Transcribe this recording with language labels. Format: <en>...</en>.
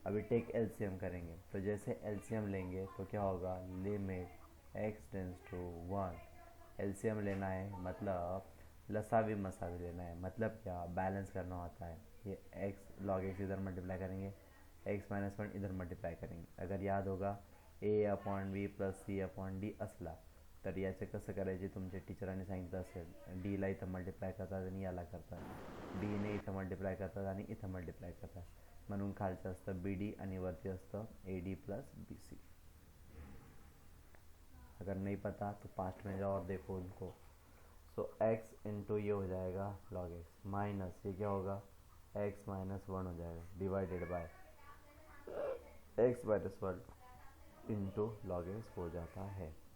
<hi>अभी take LCM करेंगे, तो जैसे एलसीएम लेंगे तो क्या होगा, limit x tends to 1, LCM लेना है मतलब लसावी मसावी लेना है, मतलब क्या, बैलेंस करना होता है। ये x लॉग x इधर मल्टीप्लाई करेंगे, x माइनस 1 इधर मल्टीप्लाई करेंगे। अगर याद होगा</hi> <mr>a upon B plus C upon D असला तर याचे कसं करायचे, तुमच्या टीचरांनी सांगितलं असेल, डीला इथं मल्टिप्लाय करतात आणि याला करतात, डीने इथं मल्टिप्लाय करतात आणि इथं मल्टिप्लाय करतात, म्हणून खालचं असतं बी डी आणि वरती असतं A D plus B C.</mr> <hi>अगर नहीं पता तो पास्ट में जाओ और देखो उनको। सो x इंटू ये हो जाएगा लॉग x, माइनस ये क्या होगा, x माइनस 1 हो जाएगा, divided by x minus 1 into log x हो जाता है।</hi>